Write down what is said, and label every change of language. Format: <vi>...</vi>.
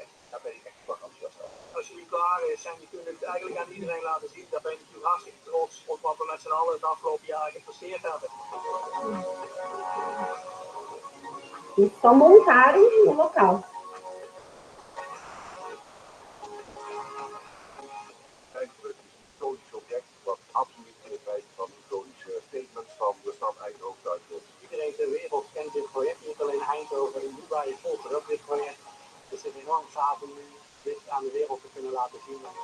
<nl>Daar ben ik echt van enthousiast over. Als jullie klaar zijn, je kunt het eigenlijk aan iedereen laten zien. Daar ben ik natuurlijk hartstikke trots op wat we met z'n allen het afgelopen jaar gepasseerd hebben.</nl> <pt>Eles só montaram o local.</pt> <nl>Iconisch object wat absoluut in het wijze van iconische statements van de stad Eindhoven uitkomt. Iedereen ter wereld kent dit project, niet alleen Eindhoven en Dubai volgen ook dit project. Dus het is enorm gaaf om nu dit aan de wereld te kunnen laten zien.</nl>